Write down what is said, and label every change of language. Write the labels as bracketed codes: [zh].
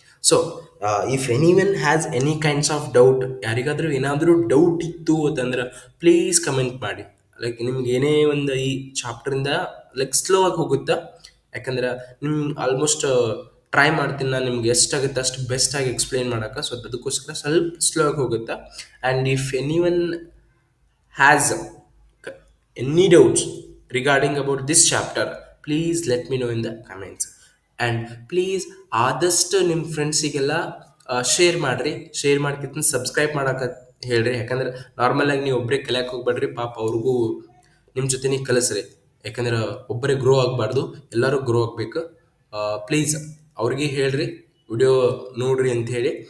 [en] so if any one has any kinds of doubt, [kn] ಯಾರಿಗಾದ್ರೂ ಏನಾದರೂ doubt ಇತ್ತು ಅಂತಂದ್ರೆ ಪ್ಲೀಸ್ ಕಮೆಂಟ್ ಮಾಡಿ. ಲೈಕ್ ನಿಮ್ಗೆ ಏನೇ ಒಂದು ಈ ಚಾಪ್ಟರಿಂದ ಲೈಕ್ ಸ್ಲೋ ಆಗಿ ಹೋಗುತ್ತಾ, ಯಾಕಂದ್ರೆ ನಿಮ್ಗೆ ಆಲ್ಮೋಸ್ಟ್ ಟ್ರೈ ಮಾಡ್ತೀನಿ ನಾನು ನಿಮ್ಗೆ ಎಷ್ಟಾಗುತ್ತೆ ಅಷ್ಟು ಬೆಸ್ಟಾಗಿ ಎಕ್ಸ್ಪ್ಲೈನ್ ಮಾಡೋಕ್ಕೆ. ಸೊ ಅದಕ್ಕೋಸ್ಕರ ಸ್ವಲ್ಪ ಸ್ಲೋ ಆಗಿ ಹೋಗುತ್ತಾ. [en] And if any one has any doubts regarding about this chapter, please let me know in the comments. And please [kn] ಆದಷ್ಟು ನಿಮ್ಮ ಫ್ರೆಂಡ್ಸಿಗೆಲ್ಲ ಶೇರ್ ಮಾಡಿರಿ. ಶೇರ್ ಮಾಡ್ಕಿಂತ ಸಬ್ಸ್ಕ್ರೈಬ್ ಮಾಡೋಕೆ ಹೇಳ್ರಿ. ಯಾಕಂದ್ರೆ ನಾರ್ಮಲಾಗಿ ನೀವು ಒಬ್ಬರೇ ಕಲಿಯಕ್ಕೆ ಹೋಗ್ಬೇಡ್ರಿ, ಪಾಪ ಅವ್ರಿಗೂ ನಿಮ್ಮ ಜೊತೆನೇ ಕಲಿಸ್ರಿ. ಯಾಕಂದ್ರೆ ಒಬ್ಬರೇ ಗ್ರೋ ಆಗಬಾರ್ದು, ಎಲ್ಲರೂ ಗ್ರೋ ಆಗಬೇಕು. ಪ್ಲೀಸ್ ಅವ್ರಿಗೆ ಹೇಳ್ರಿ, ವಿಡಿಯೋ ನೋಡ್ರಿ ಅಂತ ಹೇಳಿ.